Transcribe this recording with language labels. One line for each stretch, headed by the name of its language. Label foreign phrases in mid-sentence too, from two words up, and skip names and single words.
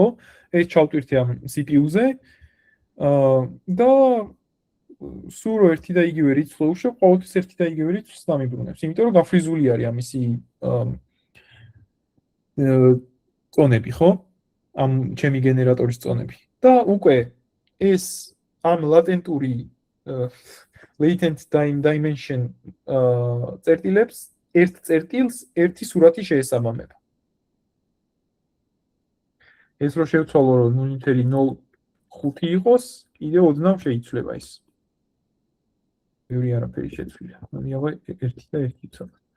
Georgian: ეს ჩავტვირთე ამ CPU-ზე და სულ რო ერთი და იგივე რიცხვი უშვებ, ყოველთვის ერთი და იგივე რიცხვს დამიბრუნებს, იმიტომ რომ გაფრიზული არის ამისი წონები, ხო? ამ ჩემი გენერატორის წონები. და უკვე ეს ამ ლატენტური
English: latent time dimension
Georgian: წერტილებს ერთ წერტილს ერთი სურათი შეესაბამება. ეს რო შევცვალო რომ 0.05 იყოს, კიდე ოდნავ შეიცვლება ის. ბევრი არაფერი შეცვლია. მოდიავა 1 და 1 ვცადოთ.